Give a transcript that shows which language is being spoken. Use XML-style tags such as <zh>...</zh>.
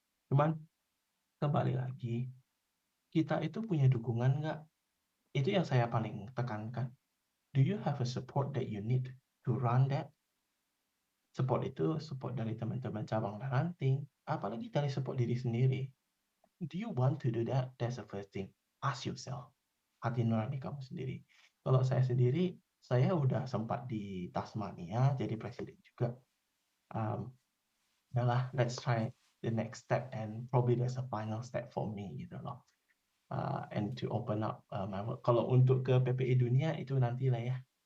<id>Cuman kembali lagi, kita itu punya dukungan nggak? Itu yang saya paling tekankan.</id> <en>Do you have a support that you need to run that?</en> <id>Support itu support dari teman-teman cabang dan ranting, apalagi dari support diri sendiri.</id> <en>Do you want to do that? That's the first thing. Ask yourself.</en> <id>Hati nurani kamu sendiri. Kalau saya sendiri, saya udah sempat di Tasmania jadi presiden juga.</id> <en>Let's try the next step and probably there's a final step for me</en> <id>gitu loh.</id> <en>And to open up my work.</en> <id>Kalau untuk ke PPI dunia itu nantilah ya.</id>